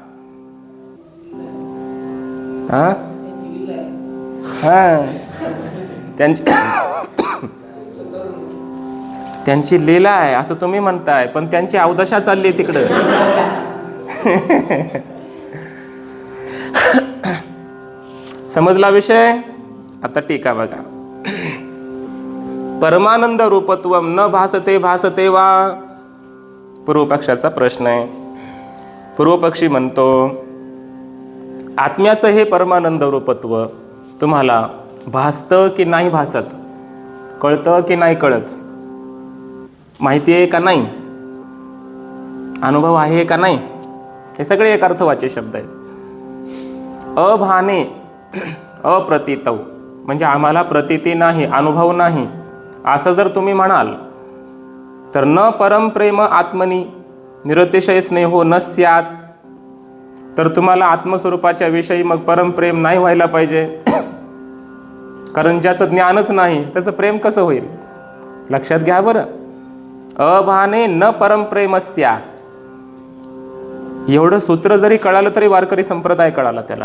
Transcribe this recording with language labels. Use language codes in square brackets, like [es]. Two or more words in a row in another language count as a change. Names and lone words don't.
[mr] त्यांची लीला आहे असं तुम्ही म्हणताय, पण त्यांची अवदशा चालली तिकडं. समजला विषय. आता टीका बघा. [sa] परमानंद रूपत्वम न भासते भासते वा, [mr] पूर्वपक्षाचा प्रश्न आहे. पूर्वपक्षी म्हणतो आत्म्याचं हे परमानंद रूपत्व तुम्हाला भासतं की नाही भासत, कळतं की नाही कळत, माहिती आहे का नाही, अनुभव आहे का नाही, हे सगळे एक अर्थवाचे शब्द आहेत. [sa] अभाने अप्रतीतव [mr] म्हणजे आम्हाला प्रतीती नाही, अनुभव नाही, असं जर तुम्ही म्हणाल तर [sa] न परम प्रेम आत्मनी निरतिशय स्नेहो न स्यात, [mr] तर तुम्हाला आत्मस्वरूपाच्या विषयी मग परम प्रेम नाही व्हायला पाहिजे. कारण ज्याचं ज्ञानच नाही त्याचं प्रेम कसं होईल, लक्षात घ्या बरं. [sa] अभाने न परम प्रेम स्यात, [mr] एवढं सूत्र जरी कळालं तरी वारकरी संप्रदाय कळाला त्याला.